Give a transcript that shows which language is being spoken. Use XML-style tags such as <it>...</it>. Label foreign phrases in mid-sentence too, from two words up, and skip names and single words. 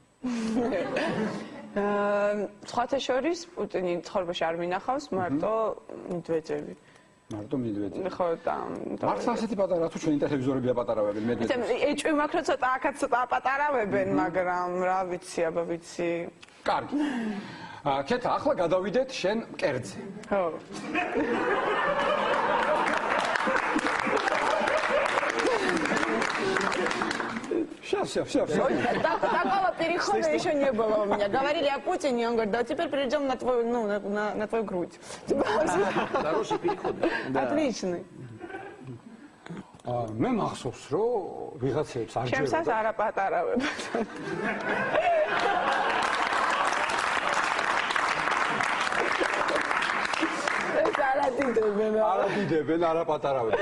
<ka>სხვათა შორის პუტინი ცხოვრებაში არ მინახავს, მარტო მედვედევი. მარტო მედვედევი. ხო და მართლა ასეთი პატარაა თუ ჩვენი ტელევიზორები აპატარავებენ მედვედევს? ეჭვი მაქვს რომ ცოტა აქაც ცოტა აპატარავებენ, მაგრამ რა ვიცი, აბა ვიცი. კარგი. კეთა, ახლა გადავიდეთ შენ მკერდზე. ხო.</ka> <ru>Все. Такого перехода еще не было у меня. Говорили о Путине, он говорит, да теперь перейдем на твою, на твою грудь. Хороший переход. Отличный.</ru> <ka>მე მახსოვს რომ ვიღაცებს არ ჯეროდა. ჩემსაც არ აპატარავებთ. არადიდებენ, არ აპატარავებენ.</ka>